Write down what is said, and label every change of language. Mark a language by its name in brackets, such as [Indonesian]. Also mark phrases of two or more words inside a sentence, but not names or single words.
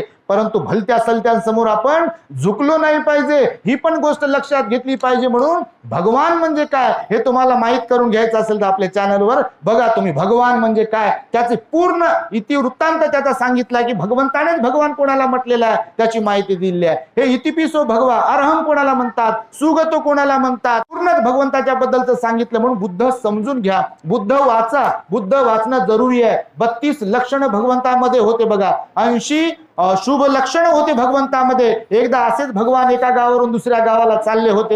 [Marathi] परंतु भलत्या सलत्यांसमोर आपण झुकलो नाही पाहिजे, ही पण गोष्ट लक्षात घेतली पाहिजे. म्हणून भगवान म्हणजे काय हे तुम्हाला माहित करून घ्यायचं असेल तर आपल्या चॅनलवर बघा तुम्ही. भगवान म्हणजे काय त्याचे पूर्ण इतिवृत्तांत त्याचा सांगितला की भगवंतानेच भगवान कोणाला म्हटलेला आहे त्याची माहिती दिली आहे. हे [Pali] इतिपिसो भगवा अरहं [Marathi] कोणाला म्हणतात, सुगतो कोणाला म्हणतात, पूर्णच भगवंताच्या बद्दलचं सांगितलं. म्हणून बुद्ध समजून घ्या, बुद्ध वाचा. बुद्ध वाचणं जरुरी आहे. 32 लक्षण भगवंतामध्ये होते बघा. 80 शुभ लक्षण होते भगवंतामध्ये. एकदा असेच भगवान एका गावावरून दुसऱ्या गावाला चालले होते.